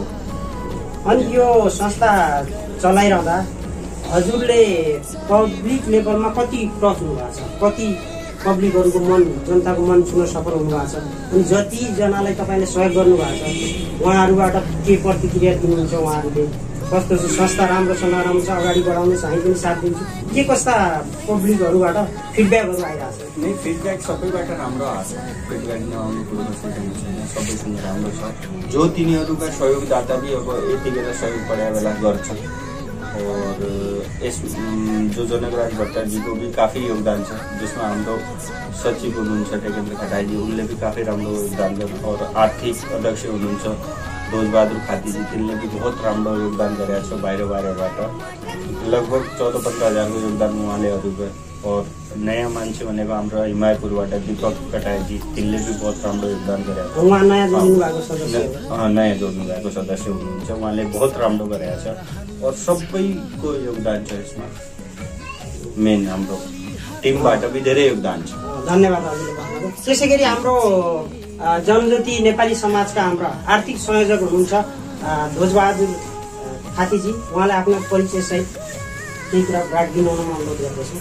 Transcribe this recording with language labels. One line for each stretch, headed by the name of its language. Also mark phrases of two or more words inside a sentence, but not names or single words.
Nepali: अनि यो संस्था चलाइरहँदा हजुरले
English: public levelमा
Nepali: कति टच हुनुभएको छ, कति पब्लिकहरूको मन, जनताको मन छुन सफल हुनुभएको छ, अनि जतिजनालाई तपाईँले सहयोग गर्नुभएको छ उहाँहरूबाट के प्रतिक्रिया दिनुहुन्छ, उहाँहरूले कस्तो छ, संस्था राम्रो छ नराम्रो छ, अगाडि बढाउनुहोस् हामी पनि साथ दिन्छु, के कस्ता पब्लिकहरूबाट फिडब्याकहरू आइरहेको छ? नै फिडब्याक सबैबाट राम्रो आएको छ, फिडब्याक नआउने कुरो छैन, सबैसँग राम्रो छ। जो तिनीहरूका सहयोगदाता भी अब यतिखेर सहयोग पढाए बेला गर्छ
Hindi: और इस जो जनकराज भट्ट को भी काफ़ी योगदान है, जिसमें
Nepali: हाम्रो सचिव हुनुहुन्छ टेकेन्द्र खटाईजी, उनले
Hindi: भी काफ़ी
Nepali: राम्रो योगदान गर्नु और आर्थिक अध्यक्ष हुनुहुन्छ ध्वजबहादुर खातीजी, तिनले
Hindi: भी बहुत
Nepali: राम्रो योगदान गरेका छ बाहिरबाट लगभग 14-15 हजारको योगदान उहाँले अरूको। और नयाँ मान्छे भनेको हाम्रो हिमायतपुरबाट दीपक कटाईजी, तिनले
Hindi: भी बहुत
Nepali: राम्रो योगदान गरेका छ। उहाँ नयाँ जोड्नु भएको सदस्य हुनुहुन्छ, उहाँले बहुत राम्रो गरेका छ और सबैको योगदान छ यसमा। मेन हाम्रो टिमबाट भी धेरै योगदान छ। धन्यवाद हजुरले भन्नुभयो। त्यसै गरी हाम्रो जनज्योति नेपाली समाजका हाम्रा आर्थिक संयोजक हुनुहुन्छ ध्वजबहादुर खातीजी, उहाँलाई आफ्नो परिचय सहित केही कुरा राखिदिनु अनुरोध गर्दछु।